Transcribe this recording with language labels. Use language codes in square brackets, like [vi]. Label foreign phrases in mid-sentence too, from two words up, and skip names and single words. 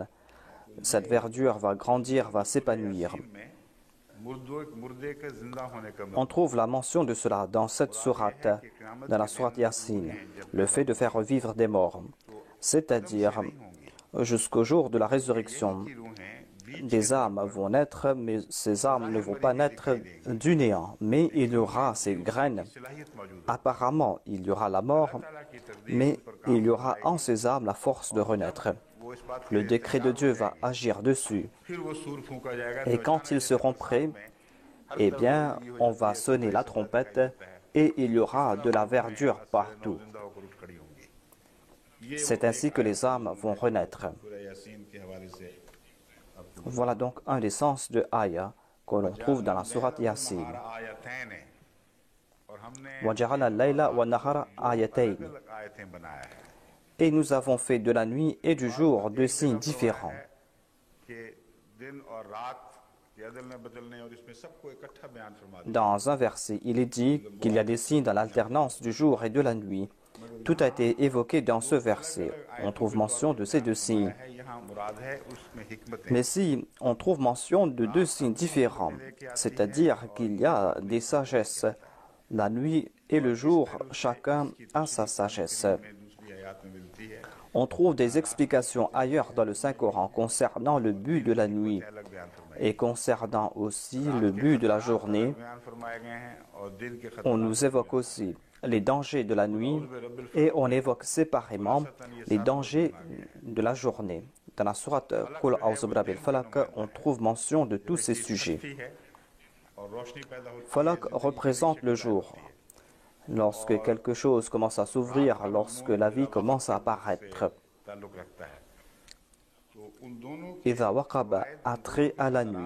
[fr] Cette verdure va grandir, va s'épanouir. [ur] میں مردے کے زندہ ہونے کا [fr] On trouve la mention de cela dans cette sourate, dans la sourate Yassine, le fait de faire revivre des morts, c'est-à-dire jusqu'au jour de la résurrection. [ur] रूहें [fr] Des âmes vont naître, mais ces âmes ne vont pas naître du néant, mais il y aura ces graines. [ur] صلاحیت موجود [fr] Apparemment, il y aura la mort, [ur] اللہ کی تقدیر [fr] mais il y aura en ces âmes la force de renaître. [ur] وہ اس بات [fr] Le décret de Dieu va agir dessus. [ur] پھر وہ صور پھونکا جائے گا [fr] Et quand ils seront prêts, eh bien, on va sonner la trompette et il y aura de la verdure partout. [ur] زندہ ہو کر اٹھ کھڑی ہوں گی [fr] C'est ainsi que les âmes vont renaître. [ur] سورہ یاسین کے حوالے سے [fr] Voilà donc un des sens de Aya que l'on trouve dans la sourate Yasin. [ur] آیتین ہے اور ہم نے [ar] وَجَعَلَ اللَّيْلَ وَالنَّهَارَ آيَتَيْنِ. [ur] الگ آیتیں بنایا ہے [fr] Et nous avons fait de la nuit et du jour deux signes différents. [ur] کہ دن اور رات کے ادلنے بدلنے اور اس میں سب کو اکٹھا بیان فرما دیا [fr] Dans un verset, il est dit qu'il y a des signes dans l'alternance du jour et de la nuit. Tout a été évoqué dans ce verset. On trouve mention de ces deux signes. [ur] ہے یہاں مراد ہے اس میں حکمت [fr] Mais si on trouve mention de deux signes différents, c'est-à-dire qu'il y a des sagesses, la nuit et le jour, chacun a sa sagesse. [ur] میں دوسری آیت میں ملتی ہے [fr] On trouve des explications ailleurs dans le Saint-Coran concernant le but de la nuit et concernant aussi le but de la journée. On nous évoque aussi les dangers de la nuit et on évoque séparément les dangers de la journée. Dans la sourate Qul a'udhu birabbil falaq, on trouve mention de tous ces sujets. Falaq représente le jour. Lorsque quelque chose commence à s'ouvrir, lorsque la vie commence à apparaître. [ar] إذا وقب [fr] a trait à la nuit.